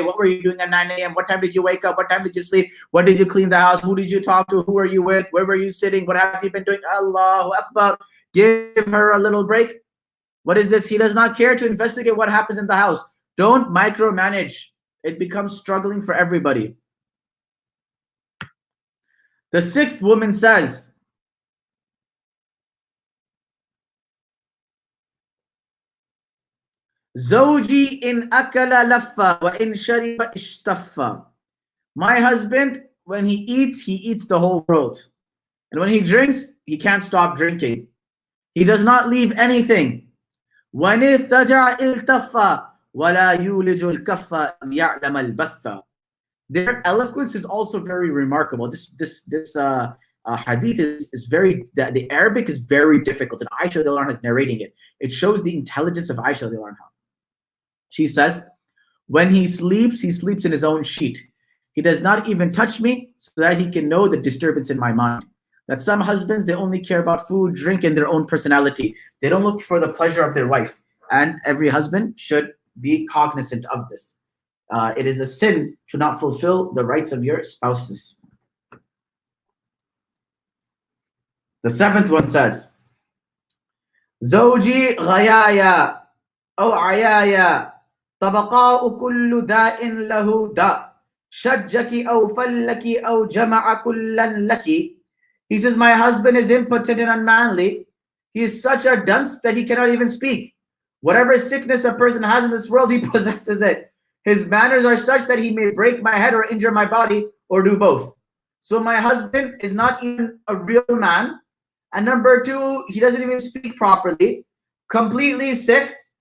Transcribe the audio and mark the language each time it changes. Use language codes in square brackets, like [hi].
[en] What were you doing at 9 a.m.? What time did you wake up? What time did you sleep? What did you clean the house? Who did you talk to? Who are you with? Where were you sitting? What have you been doing? Allahu Akbar. Give her a little break. What is this? He does not care to investigate what happens in the house. Don't micromanage. It becomes struggling for everybody. The sixth woman says, [ar] زوجي إن أكل لف وإن شرب اشتف. [en] My husband, when he eats the whole world. And when he drinks, he can't stop drinking. He does not leave anything. [ar] وإن اضطجع التف ولا يولج الكف يعلم البث. [en] Their eloquence is also very remarkable. This hadith is very, the Arabic is very difficult, and Aisha radhiyallahu anha is narrating it. It shows the intelligence of Aisha radhiyallahu anha. She says, when he sleeps in his own sheet. He does not even touch me so that he can know the disturbance in my mind. That some husbands, they only care about food, drink, and their own personality. They don't look for the pleasure of their wife. And every husband should be cognizant of this. It is a sin to not fulfill the rights of your spouses. The seventh one says, [ar] زوجي غيايا أو عيايا طبقاء كل داء له داء شجك أو فلك أو جمع كلا لك. [en] He says, my husband is impotent and unmanly. He is such a dunce that he cannot even speak. Whatever sickness a person has in this world, he possesses it. His manners are such that he may break my head or injure my body or do both. So my husband is not even a real man. And number two, he doesn't even speak properly, completely sick.